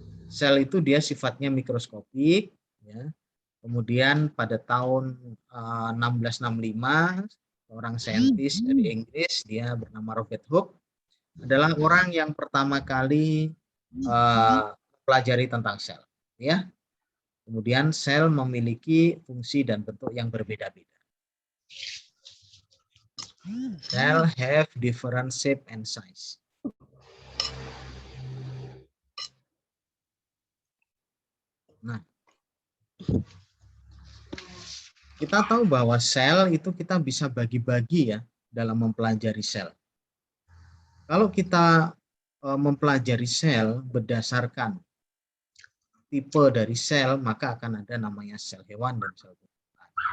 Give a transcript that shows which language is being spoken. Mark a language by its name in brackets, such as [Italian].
[Indonesian] Sel itu dia sifatnya mikroskopik, ya. Kemudian pada tahun 1665 seorang saintis dari Inggris, dia bernama Robert Hooke, adalah orang yang pertama kali pelajari tentang sel, ya. Kemudian sel memiliki fungsi dan bentuk yang berbeda-beda. [English] Cell have different shape and size. [Indonesian] Nah, kita tahu bahwa sel itu kita bisa bagi-bagi ya dalam mempelajari sel. Kalau kita mempelajari sel berdasarkan tipe dari sel, maka akan ada namanya sel hewan dan sel tumbuhan.